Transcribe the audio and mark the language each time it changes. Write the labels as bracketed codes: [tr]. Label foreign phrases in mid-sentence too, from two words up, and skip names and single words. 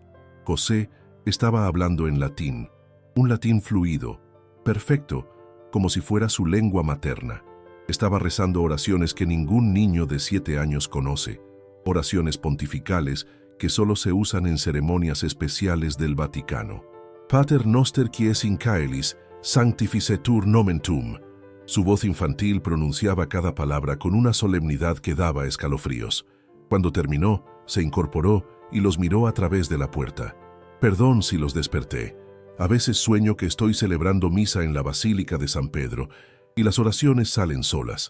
[es] José estaba hablando en latín, un latín fluido, perfecto, como si fuera su lengua materna. Estaba rezando oraciones que ningún niño de 7 años conoce, oraciones pontificales que solo se usan en ceremonias especiales del Vaticano. [la] Pater noster qui es in caelis, sanctificetur nomen tuum. [es] Su voz infantil pronunciaba cada palabra con una solemnidad que daba escalofríos. Cuando terminó, se incorporó y los miró a través de la puerta. Perdón si los desperté. A veces sueño que estoy celebrando misa en la Basílica de San Pedro y las oraciones salen solas.